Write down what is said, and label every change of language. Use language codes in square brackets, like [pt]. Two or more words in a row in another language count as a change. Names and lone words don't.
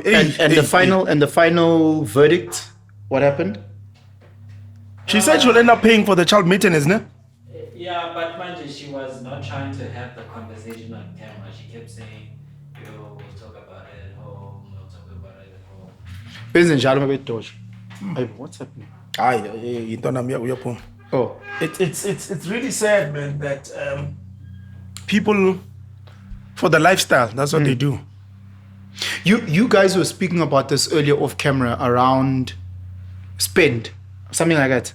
[en] And the final verdict. What happened? She said she'll end up paying for the child maintenance, ne? Yeah, but manje, she was not trying to have the conversation on camera. She kept saying, yo, we'll talk about it at home, we'll talk about it at home. Penson njalo mabedoja. Hey, what's happening? Oh, It's really sad, man, that people, for the lifestyle, that's what they do. you guys were speaking about this earlier off camera around spend, something like that.